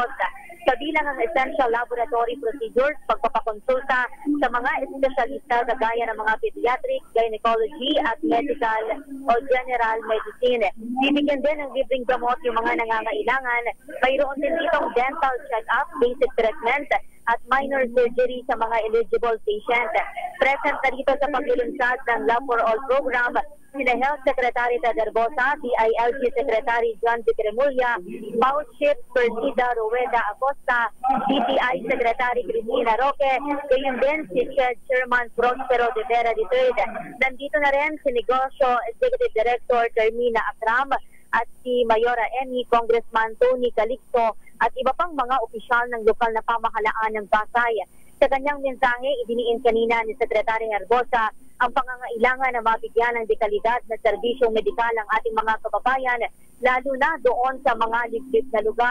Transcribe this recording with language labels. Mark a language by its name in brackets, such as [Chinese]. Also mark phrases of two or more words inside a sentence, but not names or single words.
[Filipino] Kabilang ang [English] essential laboratory procedures, [Filipino] pagpapakonsulta sa mga espesyalista kagaya ng mga pediatric, gynecology at medical o [English] general medicine. [Filipino] Bibigyan din ng libreng gamot yung mga nangangailangan. Mayroon din ditong [English] dental check-up, basic treatment [Filipino] at [English] minor surgery [Filipino] sa mga [English] eligible patient. [Filipino] Present na dito sa paglilunsad ng Love for All program sina Health Secretary Ted Herbosa, DILG Secretary John Vicremulla, House Chief Persida Rueda Acosta, DTI Secretary Cristina Roque, gayon din si Chairman Prospero de Vera III. Nandito na rin si Negosyo Executive Director Carmina Akram at si Mayora Eni, Congressman Tony Calixto at iba pang mga opisyal ng lokal na pamahalaan ng Pasay. Sa kanyang mensahe, idiniin kanina ni Secretary Herbosa ang pangangailangan na mabigyan ng dekalidad na serbisyong medikal ang ating mga kababayan, lalo na doon sa mga liblib na lugar.